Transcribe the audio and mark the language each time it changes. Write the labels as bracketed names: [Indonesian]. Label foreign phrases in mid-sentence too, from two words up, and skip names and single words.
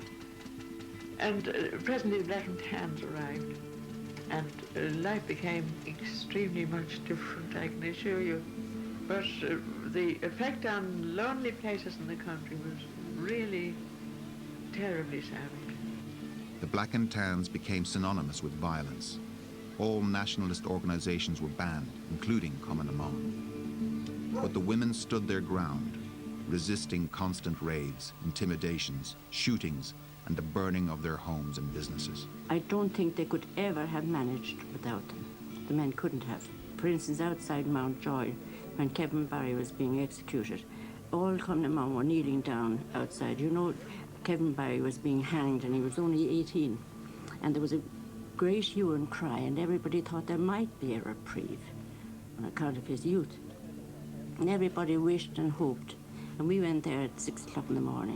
[English] And presently the Black and Tans arrived, and life became extremely much different, I can assure you. But the effect on lonely places in the country was really terribly savage. The Black and Tans became synonymous with violence. All nationalist organizations were banned, including Cumann na mBan. But the women stood their ground, resisting constant raids, intimidations, shootings, and the burning of their homes and businesses. I don't think they could ever have managed without them. The men couldn't have. For instance, outside Mountjoy, when Kevin Barry was being executed, all Cumann na mBan were kneeling down outside. You know, Kevin Barry was being hanged and he was only 18. And there was a great hue and cry, and everybody thought there might be a reprieve on account of his youth. And everybody wished and hoped. And we went there at 6 o'clock in the morning.